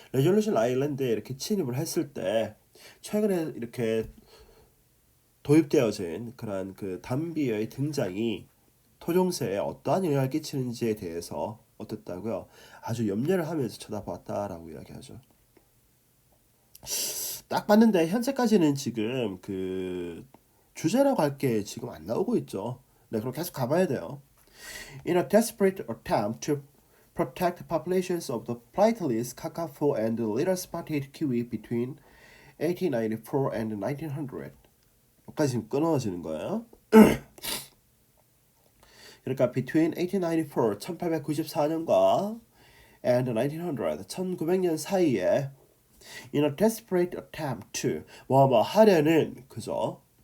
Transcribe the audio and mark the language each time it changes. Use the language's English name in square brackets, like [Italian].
[Korean] 레졸루션 아일랜드에 이렇게 침입을 했을 때 최근에 이렇게 도입되어진 그런 그 담비의 등장이 토종새에 어떠한 영향을 끼치는지에 대해서 어떻다고요? 아주 염려를 하면서 쳐다봤다라고 이야기하죠. 딱 봤는데 현재까지는 지금 그 주제라고 할 게 지금 안 나오고 있죠. 네, 그럼 계속 가봐야 돼요. [English] In a desperate attempt to protect populations of the flightless kakapo and the little spotted kiwi between 1894 and 1900. [Korean] 여기까지 지금 끊어지는 거예요. 그러니까 between 1894, 1894년과 and 1900, 1900년 사이에 [English] in a desperate attempt to [Korean] 뭐 하려는 그죠?